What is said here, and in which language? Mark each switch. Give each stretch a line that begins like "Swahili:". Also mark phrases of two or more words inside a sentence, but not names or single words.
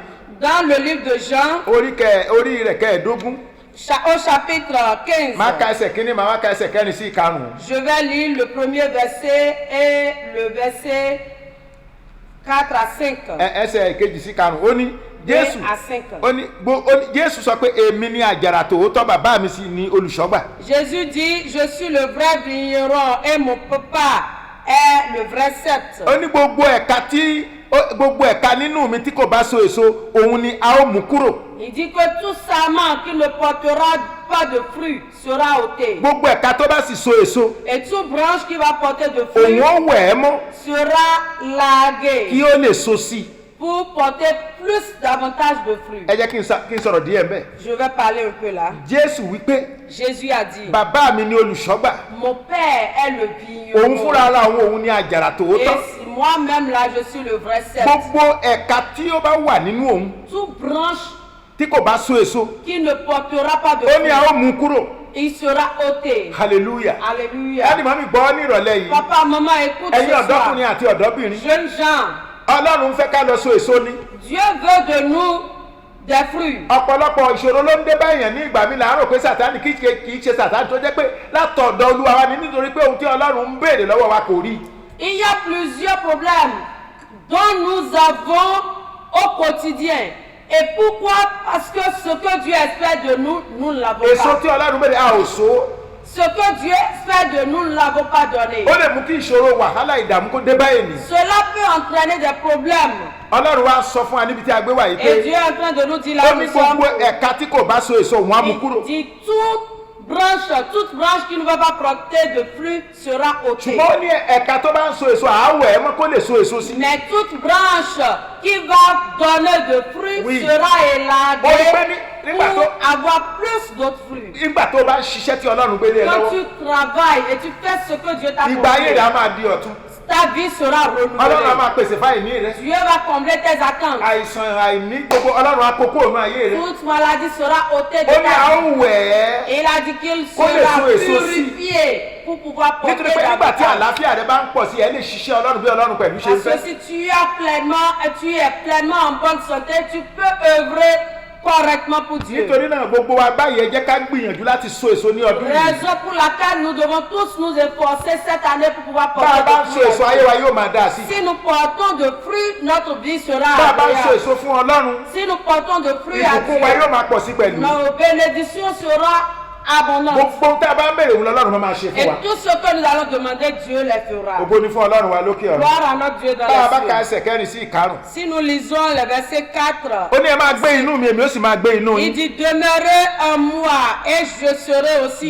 French: Dans le livre de Jean,
Yoruba: orí rẹ̀ kẹẹ̀ẹ́dógún
French: au chapitre 15,
Yoruba: máa ka ẹsẹ̀ kínní máa wá ka ẹsẹ̀ kẹrin sí ìkarùn-ún.
French: je vais lire le premier verset et le verset 4 à 5.
Yoruba: ẹsẹ̀ kejì sí karùn-ún ó ní
French: 2
Yoruba: Jésù
French: à 5.
Yoruba: ó ní Jésù sọ pé èmi ni àjàrà tòótọ́ bàbá mi sì ni olùṣọ́gbà.
French: Jésus dit, je suis le vrai vigneron et mon papa est le vrai sceptre.
Yoruba: ó ní gbogbo ẹ̀ka nínú mi tí kò bá so èso òun ni a ó mú kúrò.
French: Il dit que tout sarment qui ne portera pas de fruits sera ôté.
Yoruba: gbogbo ẹ̀ka tó bá sì so èso
French: Et toute branche qui va porter de
Yoruba: òun
French: fruits
Yoruba: ó wẹ̀ ẹ́ mọ́
French: sera laguée
Yoruba: kí ó lè so sí i.
French: pour porter davantage de fruits.
Yoruba: ẹ jẹ́ kí n sọ̀rọ̀ díẹ̀ mbẹ́.
French: Je vais parler un peu là.
Yoruba: Jésù wípé
French: Jésus a dit,
Yoruba: bàbá mi ni olùṣọ́gbà
French: mon père est le
Yoruba: òun
French: vigneron.
Yoruba: fúnra ara òun ni àjàrà
French: Et
Yoruba: tòótọ́.
French: moi-même là, je suis le vrai sceptre.
Yoruba: gbogbo ẹ̀ka tí ó bá wà nínú òun
French: Toute branche
Yoruba: tí kò bá so èso
French: qui ne portera pas de
Yoruba: ó ní a
French: fruits,
Yoruba: ó mú kúrò.
French: il sera ôté.
Yoruba: hallelujah.
French: Alléluia.
Yoruba: ẹni mọ́ mi gbọ́ ní ìrọ̀lẹ́ yìí
French: Papa, maman, écoute
Yoruba: ẹ̀yin
French: ce soir.
Yoruba: ọ̀dọ́kùnrin àti ọ̀dọ́bìnrin
French: Jeunes gens,
Yoruba: Ọlọ́run fẹ́ ká lọ so èso ni.
French: Dieu veut de nous des fruits.
Yoruba: ọ̀pọ̀lọpọ̀ ìṣòro ló ń dé báyẹn ní ìgbà mi là ń rò pé Sátánì kì í ṣe Sátánì tó jẹ́ pé látọ̀dọ̀ Olúwa wa ni nítorí pé ohun tí Ọlọ́run ń béèrè lọ́wọ́ wa kò rí.
French: Il y a plusieurs problèmes dont nous avons au quotidien. Et pourquoi? Parce que ce que Dieu espère de nous, nous ne l'avons
Yoruba: èso
French: pas.
Yoruba: tí Ọlọ́run béèrè a ò so.
French: Ce que Dieu espère de nous, nous ne l'avons pas donné.
Yoruba: ó lè mú kí ìṣòro wàhálà ìdààmú kó dé bá ènìyàn.
French: Cela peut entraîner des problèmes.
Yoruba: Ọlọ́run wa sọ fún wa níbi tí a gbé wà yìí
French: Et
Yoruba: pé
French: Dieu est en train de nous dire là
Yoruba: ó
French: où
Yoruba: ní
French: nous sommes.
Yoruba: gbogbo ẹ̀ka tí kò bá so èso òun á mú kúrò.
French: Il dit toute branche qui ne va pas porter de fruits sera ôtée.
Yoruba: ṣùgbọ́n ó ní ẹ̀ka tó bá ń so èso àáwọ̀ ẹ̀ mọ́ kó lè so èso sí.
French: Mais toute branche qui va donner de fruits Oui. sera
Yoruba: Ó ní pé
French: élaguée
Yoruba: nígbà
French: pour
Yoruba: tó
French: avoir plus d'autres fruits.
Yoruba: nígbà tó bá ń ṣiṣẹ́ tí Ọlọ́run gbélé ẹ
French: Quand
Yoruba: lọ́wọ́
French: tu travailles et tu fais ce que Dieu t'a
Yoruba: ìgbà ayé rẹ̀ á
French: confié,
Yoruba: máa di ọ̀tun.
French: ta vie sera
Yoruba: Ọlọ́run á
French: renouvelée.
Yoruba: máa pèsè fáìní rẹ̀.
French: Dieu va combler tes attentes.
Yoruba: àìsàn àìní gbogbo Ọlọ́run á kókó òun ayé rẹ̀.
French: Toute maladie sera ôtée de
Yoruba: ó ní a
French: ta
Yoruba: ó
French: vie.
Yoruba: wẹ̀ ẹ́.
French: Et il a dit qu'il
Yoruba: Kó lè
French: sera
Yoruba: so èso sí.
French: purifié pour pouvoir porter
Yoruba: nítorí pé nígbà tí
French: davantage.
Yoruba: àlàáfíà rẹ̀ bá ń pọ̀ sí ẹ lè ṣiṣẹ́ Ọlọ́run bí Ọlọ́run pẹ̀lú ṣe ń
French: Parce que
Yoruba: fẹ́.
French: si tu es pleinement en bonne santé, tu peux œuvrer correctement pour Dieu.
Yoruba: nítorí náà gbogbo wa báyìí ẹ jẹ́ ká gbìyànjú láti so èso ní ọdún yìí.
French: Raison pour laquelle nous devons tous nous efforcer cette année pour pouvoir
Yoruba: bá a bá ń so
French: porter
Yoruba: èso
French: des
Yoruba: ayé
French: fruits.
Yoruba: wa yóò máa dáa sí.
French: Si nous portons de fruits, notre vie sera
Yoruba: bá a bá ń so
French: agréable.
Yoruba: èso fún Ọlọ́run
French: Si nous portons de fruits à
Yoruba: ìbùkún wa yóò
French: Dieu,
Yoruba: máa pọ̀ sí pẹ̀lú.
French: nos bénédictions seront abondantes.
Yoruba: gbogbo tá a bá ń béèrè òun lọ́lọ́run máa ṣe
French: Et
Yoruba: fún wa.
French: tout ce que nous allons demander, Dieu les fera.
Yoruba: ògo ni fún Ọlọ́run wa lókè ọ̀run.
French: Gloire à notre Dieu dans
Yoruba: bá a bá ka
French: les cieux.
Yoruba: ẹsẹ̀ kẹrin sí ìkarùn.
French: Si nous lisons le verset 4,
Yoruba: ó ní ẹ máa gbé inú mi èmi ó sì máa gbé inú
French: il
Yoruba: yín.
French: dit, demeurez en moi et je serai aussi en